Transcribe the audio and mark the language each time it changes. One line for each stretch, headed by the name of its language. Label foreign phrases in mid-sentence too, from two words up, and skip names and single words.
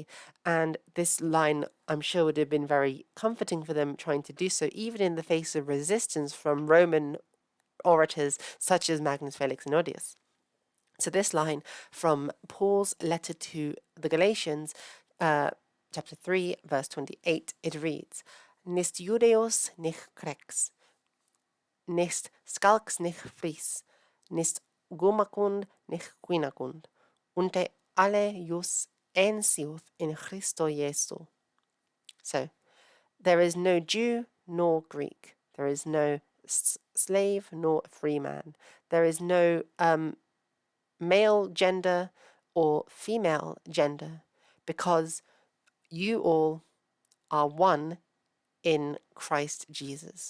English: And this line, I'm sure, would have been very comforting for them trying to do so, even in the face of resistance from Roman orators such as Magnus Felix and Odius. So this line from Paul's letter to the Galatians, chapter 3, verse 28, it reads,
Gothic: Nist Judeos nich Grecs, nist Skalks nich Fris, nist Gomacund nich Quinacund, unte alle jus ensiuth in Christo Jesu.
English: So, there is no Jew nor Greek. There is no slave nor free man. There is no male gender or female gender, because you all are one in Christ Jesus.